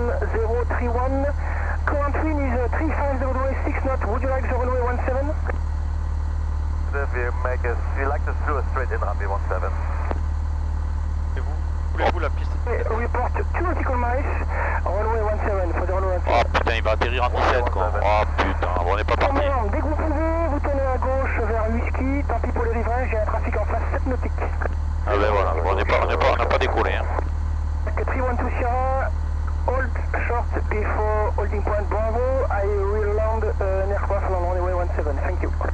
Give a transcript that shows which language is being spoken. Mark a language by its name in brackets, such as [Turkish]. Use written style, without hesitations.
[English] Wind is 350 degrees 6 knots. Would you like the runway 17? We like to do a straight in runway 17. [French] Et vous, voulez-vous la piste? [English] Report 2 nautical miles, runway 17, for the runway 17. [French] Oh putain, il va atterrir en 17 quoi. Oh putain, on n'est pas parti. Dès que vous pouvez, vous tournez à gauche vers Husky, tant pis pour le rivage, il y a un trafic en face 7 nautiques. Ah ben voilà, on n'a pas décollé. Hein. [English] 312 Sierra, hold short before holding point Bravo, I will land an aircraft on runway 17, thank you.